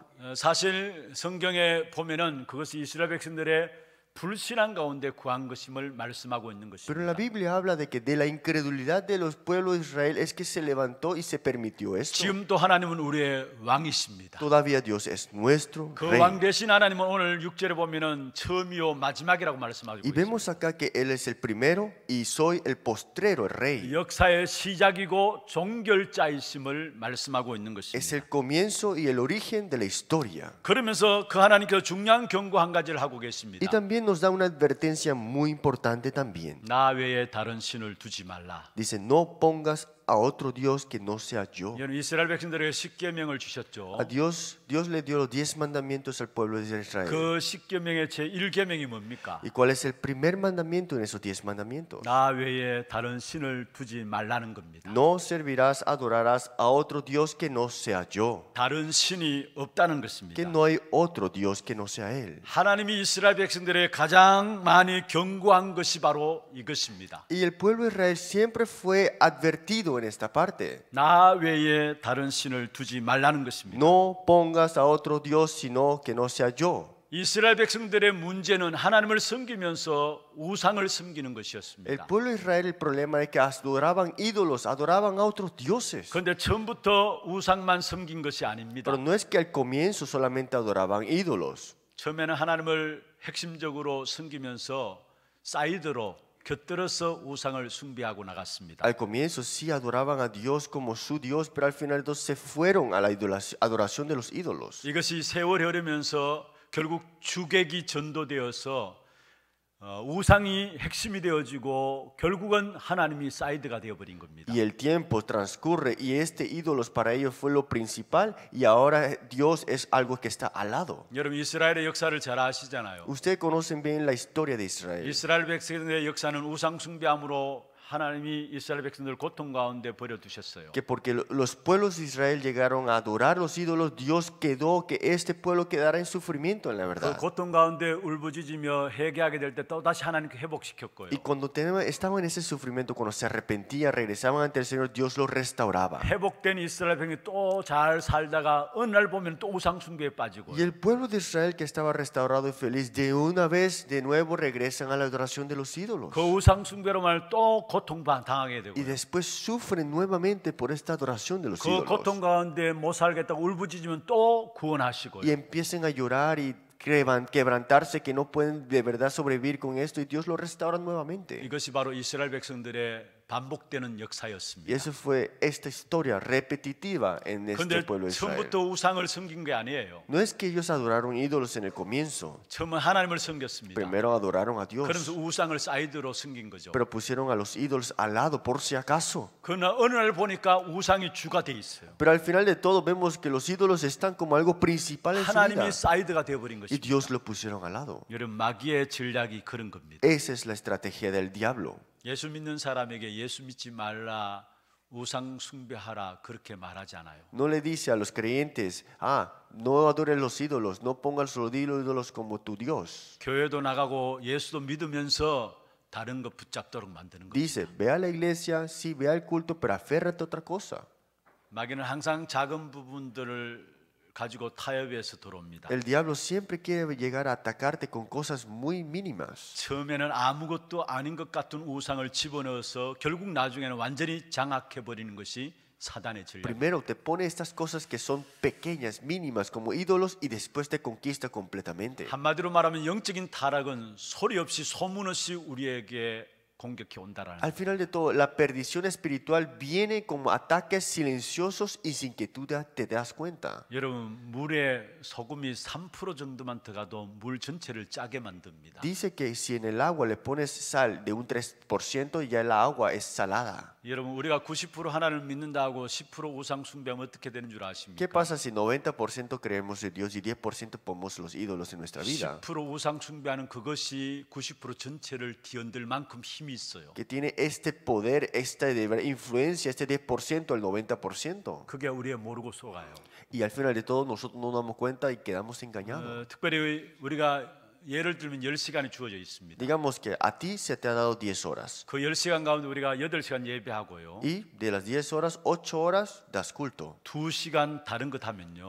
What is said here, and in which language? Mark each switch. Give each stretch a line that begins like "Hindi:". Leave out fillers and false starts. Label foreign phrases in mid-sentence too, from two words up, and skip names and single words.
Korean: 사실 성경에 보면은 그것이 이스라엘 백성들의 불신앙 가운데 구한 것임을 말씀하고 있는
Spanish: Pero la
Korean: 것입니다.
Spanish: Biblia habla de que de la incredulidad de los pueblos de Israel es que se levantó y se permitió esto.
Korean: 지금도 하나님은 우리의 왕이십니다.
Spanish: Todavía Dios es nuestro
Korean: 그
Spanish: rey.
Korean: 왕 대신 하나님은 오늘 6절에 보면은 처음이요 마지막이라고 말씀하고
Spanish: Y
Korean: 있습니다.
Spanish: vemos acá que Él es el primero y soy el postrero, el rey.
Korean: 역사의 시작이고 종결자이심을 말씀하고 있는
Spanish: Es
Korean: 것입니다.
Spanish: el comienzo y el origen de la historia.
Korean: 그러면서 그 하나님께서 중요한 경고 한 가지를 하고 계십니다.
Spanish: Y también nos da una advertencia muy importante también.
Korean: 나 외에 다른 신을 두지 말라.
Spanish: Dice, no pongas a otro Dios que no sea yo.
Korean: 여러분 이스라엘 백성들에게 십계명을 주셨죠.
Spanish: A Dios le dio los 10 mandamientos al pueblo de Israel.
Korean: 그 십계명의 제 1계명이 뭡니까?
Spanish: ¿Y cuál es el primer mandamiento en esos 10 mandamientos?
Korean: 나 외에 다른 신을 두지 말라는 겁니다.
Spanish: No servirás, adorarás a otro Dios que no sea yo.
Korean: 다른 신이 없다는
Spanish: Que
Korean: 것입니다.
Spanish: no hay otro Dios que no sea Él.
Korean: 하나님이 이스라엘 백성들에게 가장 많이 경고한 것이 바로 이것입니다.
Spanish: Y el pueblo de Israel siempre fue advertido en esta parte.
Korean: 나 외에 다른 신을 두지 말라는 것입니다.
Spanish: No pongas a otro Dios sino que no sea yo.
Korean: 이스라엘 백성들의 문제는 하나님을 섬기면서 우상을 섬기는
Spanish: El
Korean: 것이었습니다.
Spanish: pueblo de Israel, el problema es que adoraban ídolos, adoraban a otros dioses.
Korean: 그런데 처음부터 우상만 섬긴 것이 아닙니다.
Spanish: Pero no es que al comienzo solamente adoraban ídolos.
Korean: 처음에는 하나님을 핵심적으로 섬기면서 사이드로 곁들여서 우상을 숭배하고 나갔습니다.
Spanish: Al comienzo sí adoraban a Dios como su Dios, pero al final entonces se fueron a la adoración de los ídolos.
Korean: 이것이 세월이 흐르면서 결국 주객이 전도되어서 우상이 핵심이 되어지고 결국은 하나님이 사이드가 되어버린 겁니다.
Spanish: Y el tiempo transcurre y este ídolos para ellos fue lo principal y ahora Dios es algo que está al lado.
Korean: 여러분 이스라엘의 역사를 잘 아시잖아요.
Spanish: Ustedes conocen bien la historia de Israel.
Korean: 이스라엘 백성들의 역사는 우상 숭배함으로 하나님이 이스라엘 백성들 고통 가운데 버려두셨어요.
Spanish: Que porque los pueblos de Israel llegaron a adorar los ídolos, Dios quedó que este pueblo quedara en sufrimiento en la
Korean: 그
Spanish: verdad.
Korean: 고통 가운데 울부짖으며 회개하게 될 때 또 다시 하나님께 회복시켰고요.
Spanish: Y cuando estaban en ese sufrimiento, cuando se arrepentían, regresaban ante el Señor, Dios los restauraba.
Korean: 회복된 이스라엘 백성이 또 잘 살다가 어느 날 보면 또 우상 숭배에 빠지고
Spanish: Y el pueblo de Israel que estaba restaurado y feliz, de una vez de nuevo regresan a la adoración de los ídolos.
Korean: 그 우상 숭배로만 또 고통 당하게 되고
Spanish: Y después sufren nuevamente por esta adoración de los
Korean: 그
Spanish: ídolos.
Korean: 고통 가운데 못 살겠다고 울부짖으면 또 구원하시고요.
Spanish: Y empiezan a llorar y quebrantarse que no pueden de verdad sobrevivir con esto y Dios lo restaura nuevamente.
Korean: 이것이 바로 이스라엘 백성들의 반복되는
Spanish: Y
Korean: 역사였습니다.
Spanish: eso fue esta historia repetitiva en este
Korean: 그런데
Spanish: pueblo de Israel.
Korean: 처음부터 우상을 섬긴 게 아니에요.
Spanish: No es que ellos adoraron ídolos en el comienzo,
Korean: 처음은 하나님을 섬겼습니다.
Spanish: primero adoraron a
Korean: 그러면서
Spanish: Dios,
Korean: 우상을 사이드로 섬긴 거죠.
Spanish: pero pusieron a los ídolos al lado por si acaso.
Korean: 그러나 어느 날 보니까 우상이 주가 돼 있어요.
Spanish: Pero al final de todo vemos que los ídolos están como algo principal en su vida
Korean: 하나님이 사이드가 되어버린
Spanish: y
Korean: 것입니다.
Spanish: Dios lo pusieron al lado.
Korean: 여러분 마귀의 전략이 그런 겁니다.
Spanish: Esa es la estrategia del diablo.
Korean: 예수 믿는 사람에게 예수 믿지 말라, 우상 숭배하라 그렇게 말하지 않아요.
Spanish: No le dice a los creyentes, no adores los ídolos, no pongas los ídolos como tu Dios.
Korean: 교회도 나가고 예수도 믿으면서 다른 거 붙잡도록 만드는 거예요.
Spanish: Dice, ve a la iglesia, sí, ve al culto, pero aférrate a otra cosa.
Korean: 마귀는 항상 작은 부분들을 가지고 타협해서 들어옵니다.
Spanish: El diablo siempre quiere llegar a atacarte con cosas muy mínimas.
Korean: 처음에는 아무것도 아닌 것 같은 우상을 집어넣어서 결국 나중에는 완전히 장악해 버리는 것이 사단의 전략.
Spanish: Primero te pone estas cosas que son pequeñas, mínimas, como ídolos, y después te conquista completamente.
Korean: 한마디로 말하면 영적인 타락은 소리 없이 소문 없이 우리에게 공격해 온다라는.
Spanish: Al final de todo, la perdición espiritual viene como ataques silenciosos y sin que tú te das cuenta.
Korean: 여러분, 물에 소금이 3% 정도만 들어가도 물 전체를 짜게 만듭니다.
Spanish: Dice que si en el agua le pones sal de un 3%, ya el agua es salada.
Korean: 여러분, 우리가 90% 하나님을 믿는다고 10% 우상 숭배하면 어떻게 되는 줄
Spanish: ¿Qué
Korean: 아십니까?
Spanish: pasa si 90% creemos en Dios y 10% ponemos los ídolos en nuestra vida?
Korean: 10% 우상 숭배하는 그것이 90% 전체를 뒤흔들 만큼 힘이 있어요.
Spanish: Que tiene este poder, esta influencia, este 10% al 90%.
Korean: 그게 우리의 모르고 속아요.
Spanish: Y al final de todo nosotros no nos damos cuenta y quedamos engañados.
Korean: 특별히 우리가 예를 들면 10시간이 주어져 있습니다.
Spanish: Digamos que a ti se te ha dado 10 horas.
Korean: 그 10시간 가운데 우리가 8시간 예배하고요.
Spanish: Y de las 10 horas, 8 horas das culto.
Korean: 2시간 다른 것 하면요.